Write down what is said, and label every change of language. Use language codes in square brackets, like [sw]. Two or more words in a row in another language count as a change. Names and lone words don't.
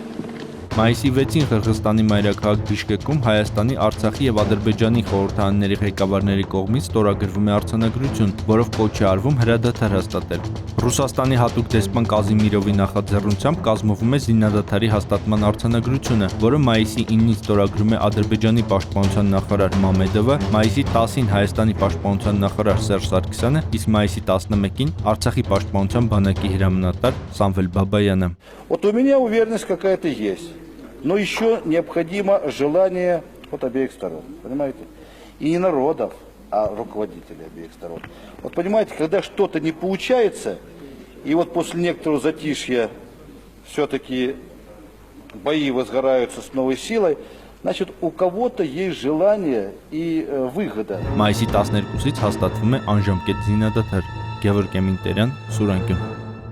[hy] Մայիսի 6-ին Қырғызստանի մայրաքաղաք Բիշկեկում Հայաստանի, Արցախի եւ Ադրբեջանի խորհրդարանների ղեկավարների կողմից ստորագրվում է արձանագրություն, որով կոչ է արվում հրադադար հաստատել։ Ռուսաստանի հատուկ դեսպան Կազիմիրովի նախաձեռնությամբ կազմվում է զինադադարի հաստատման արձանագրությունը, որը մայիսի 9-ից ստորագրում է Ադրբեջանի պաշտպանության նախարար Մամեդովը, մայիսի 10-ին Հայաստանի պաշտպանության նախարար Սերժ Սարգսյանը, իսկ մայիսի 11-ին Արցախի պաշտպանության բանակի հրամանատար Սամվել Բաբայանը։ [ru] Вот у меня уверенность какая-то есть. Но еще необходимо желание от обеих сторон, понимаете? И не народов, а руководителей обеих сторон. Вот понимаете, когда что-то не получается, и вот после некоторого затишья все-таки бои возгораются с новой силой, значит, у кого-то есть желание и выгода. [hy] Մայիսի 12-ից հաստատվում է անժամկետ զինադադար։ Գևորգ Էմինտերյան, Սուրանկյուն։